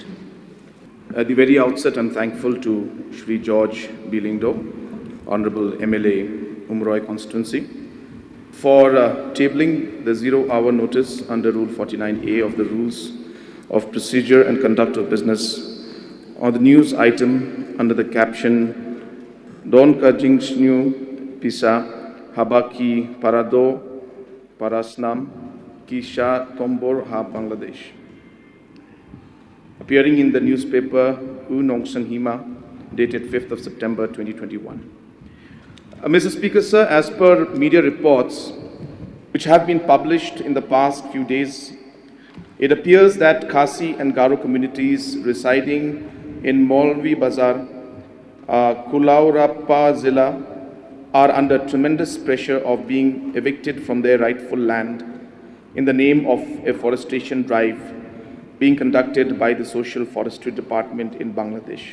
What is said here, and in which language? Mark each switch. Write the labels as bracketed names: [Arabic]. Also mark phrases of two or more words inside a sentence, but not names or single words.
[English] At the very outset, I'm thankful to Shri George B. Lingdo, Honorable MLA, Umroi constituency, for tabling the 0-hour notice under Rule 49A of the Rules of Procedure and Conduct of Business on the news item under the caption Don Kajingsnu Pisa Habaki Parado Parasnam Kisha Tombor Ha Bangladesh, appearing in the newspaper U Nongsang Hima, dated 5th of September 2021. Mr. Speaker, sir, as per media reports which have been published in the past few days, it appears that Khasi and Garo communities residing in Molvi Bazar, Kulaurappa Zilla, are under tremendous pressure of being evicted from their rightful land in the name of a forestation drive being conducted by the Social Forestry Department in Bangladesh.